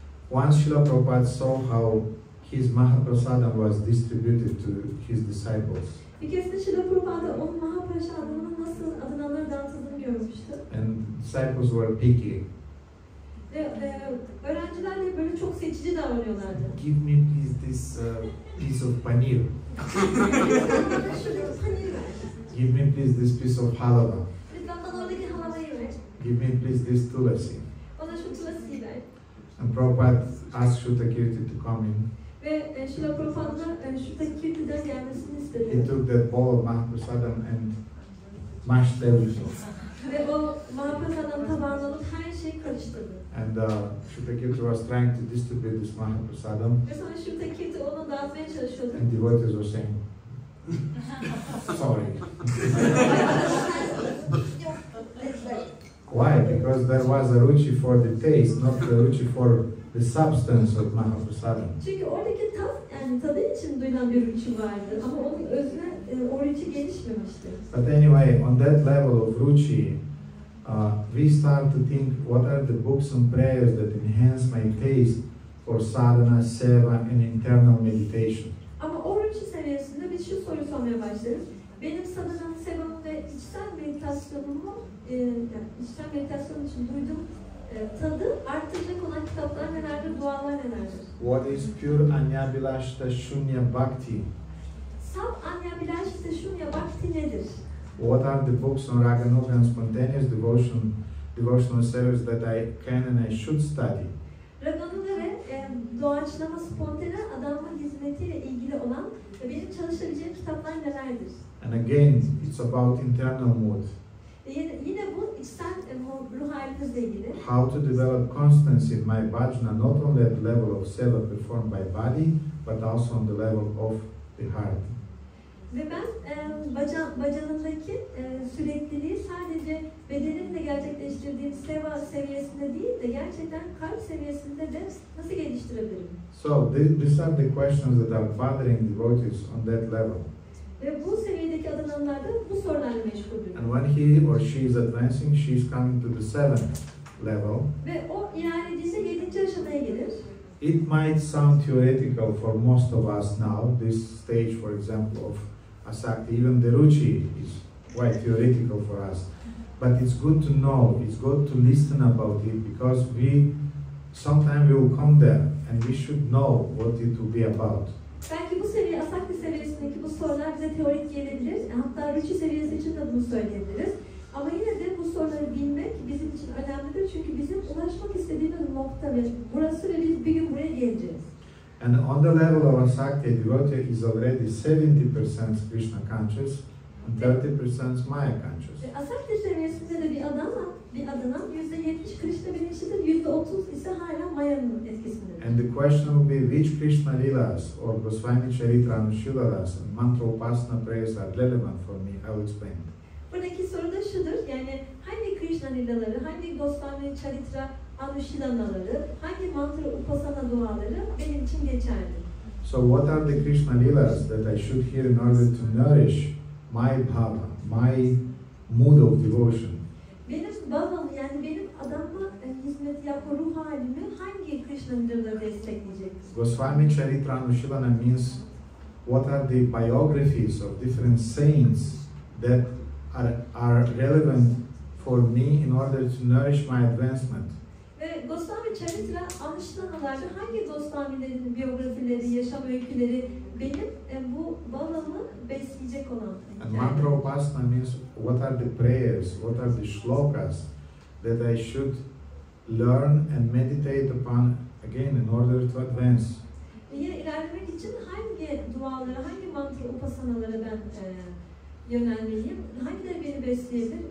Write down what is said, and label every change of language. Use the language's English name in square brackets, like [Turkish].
[English] Once Srila Prabhupada saw how his Mahaprasadam was distributed to his disciples. [Turkish] Bir keresinde Srila Prabhupada onun Mahaprasadam'ın nasıl adınanlara dağıtıldığını görmüştü. [English] And disciples were picky. [Turkish] Ve öğrenciler de böyle çok seçici davranıyorlardı. [English] Give me please this piece of paneer. Give me please this piece of halava. [Turkish] Lütfen bana oradaki halavayı ver. [English] Give me please this tulasi. [Turkish] Bana şu tulasiyi ver. [English] And Prabhupada asked Shrutakirti to come in. [Turkish] Ve Srila Prabhupa'nın Shrutakirti'den gelmesini istedi. [English] He took that bowl of Mahaprasadam and mashed everything. [Turkish] Ve o Mahaprasadam tabağına alıp her şeyi karıştırdı. [English] And Shrutakirti was trying to distribute this Mahaprasadam. [Turkish] Ve sonra Shrutakirti onu dağıtmaya çalışıyordu. [English] And devotees were saying, sorry. Why? Because there was a ruchi for the taste, not the ruchi for the substance of Mahaprasadam. [Turkish] Çünkü oradaki tat, yani tadı için duyulan bir ruchi vardı ama onun özüne o ruchi gelişmemişti. [English] But anyway, on that level of ruchi, we start to think, what are the books and prayers that enhance my taste for sadhana, seva, and internal meditation? [Turkish] Ama o ruchi seviyesinde biz şu soruyu sormaya başlarız. Benim sadhanam, sevam ve içsel meditasyonumu, içsel meditasyon için duyduğum tadı arttıracak olan kitaplar nelerdir, dualar nelerdir? [English] What is pure anyabilashta shunya bhakti? [Turkish] Saf anyabilashta shunya bhakti nedir? [English] What are the books on raganuga and spontaneous devotional service that I can and I should study? [Turkish] Raganuga ve doğaçlama, spontane adanma hizmetiyle ilgili olan ve benim çalışabileceğim kitaplar nelerdir? [English] And again, it's about internal mood. [Turkish] Yine bu içsel ruh halinizle ilgili. [English] How to develop constancy in my bhajana, not only at the level of seva performed by body, but also on the level of the heart. [Turkish] Ve ben bacanımdaki sürekliliği sadece bedenimle gerçekleştirdiğim seva seviyesinde değil de gerçekten kalp seviyesinde de nasıl geliştirebilirim? [English] So these are the questions that are bothering devotees on that level. [Turkish] Ve bu seviyedeki adananlar da bu sorularla meşguldür. [English] And when he or she is advancing, she is coming to the 7th level. [Turkish] Ve o ilerlediğinde 7. aşamaya gelir. [English] It might sound theoretical for most of us now, this stage, for example, of asakti, even the ruchi is quite theoretical for us. But it's good to know, it's good to listen about it, because sometime we will come there and we should know what it will be about. [Turkish] Belki bu seviye, asakti seviyesindeki bu sorular bize teorik gelebilir. Hatta ruchi seviyesi için de bunu söyleyebiliriz. Ama yine de bu soruları bilmek bizim için önemlidir. Çünkü bizim ulaşmak istediğimiz nokta ve burası ve biz bir gün buraya geleceğiz. [English] And on the level of asakti, a devotee is already 70% Krishna conscious and 30% Maya conscious. [Turkish] Asakti seviyesinde de bir adanan %70 Krishna bilinçlidir, %30 ise hala Maya'nın etkisindedir. [English] And the question will be which Krishna Leelas or Goswami Charitra Anushīlalas and mantra upasana prayers are relevant for me. I will explain. [Turkish] Buradaki soru da şudur, yani hangi Krishna lilaları, hangi Goswami Charitra Anushīlanaları, hangi mantra upasana duaları benim için geçerli? [English] So what are the Krishna Leelas that I should hear in order to nourish my bhava, my mood of devotion? [Turkish] Benim bhavamı, yani benim adamla hizmet yapma ruh halimi hangi Krishna lilaları destekleyecek? [English] Goswami Charitra Anushīlana means what are the biographies of different saints that are relevant for me in order to nourish my advancement. [Turkish] Ve Goswami Charitra Anushīlanalarda hangi Goswamilerin biyografileri, yaşam öyküleri benim bu bhavamı besleyecek olan? [English] And mantra upasana means what are the prayers, what are the shlokas that I should learn and meditate upon again in order to advance. [Turkish] Yine ilerlemek için hangi dualara, hangi mantra upasanalara ben yönelmeliyim? Hangileri beni besleyebilir?